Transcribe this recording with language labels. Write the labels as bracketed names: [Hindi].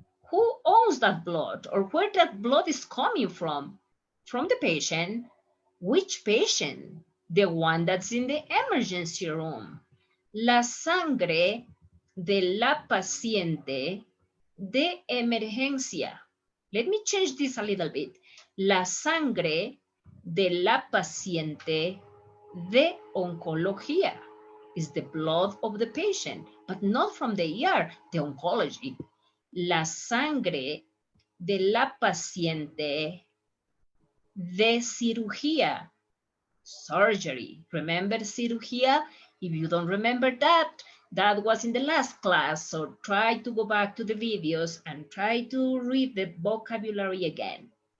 [English] Who owns that blood or where that blood is coming from? From the patient. Which patient? The one that's in the emergency room. [Spanish] La sangre de la paciente de emergencia. [English] Let me change this a little bit. [Spanish] La sangre de la paciente de oncología [English] is the blood of the patient, but not from the ER, the oncology. [Spanish] La sangre de la paciente de cirugía, surgery. [English] Remember cirugía? If you don't remember that, that was in the last class, so try to go back to the videos and try to read the vocabulary again.